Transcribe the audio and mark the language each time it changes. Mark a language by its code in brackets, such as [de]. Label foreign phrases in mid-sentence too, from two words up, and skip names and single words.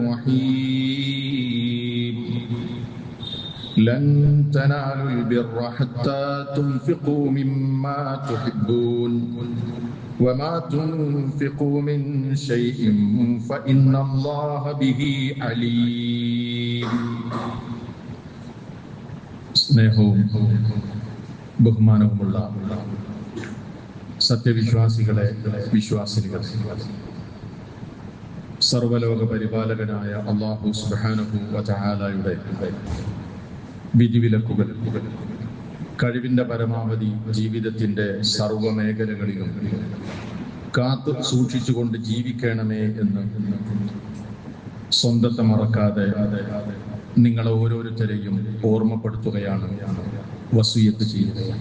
[ar] الرحيم لن تنالوا البر حتى تنفقوا مما تحبون وما تنفقوا من شيء فإن الله به عليم. [ml] സ്നേഹവും ബഹുമാനവുമുള്ള സത്യവിശ്വാസികളെ, വിശ്വാസിനികളെ, സർവലോക പരിപാലകനായ അല്ലാഹു [ar] سبحانه و تعالى [ml] വിധിവിലക്കുകൾ കഴിവിന്റെ പരമാവധി ജീവിതത്തിന്റെ സർവമേഖലകളിലും കാത്തു സൂക്ഷിച്ചുകൊണ്ട് ജീവിക്കണമേ എന്ന് സ്വന്തത്തെ മറക്കാതെ നിങ്ങളെ ഓരോരുത്തരെയും ഓർമ്മപ്പെടുത്തുകയാണ്, വസിയത്ത് ചെയ്യുകയാണ്.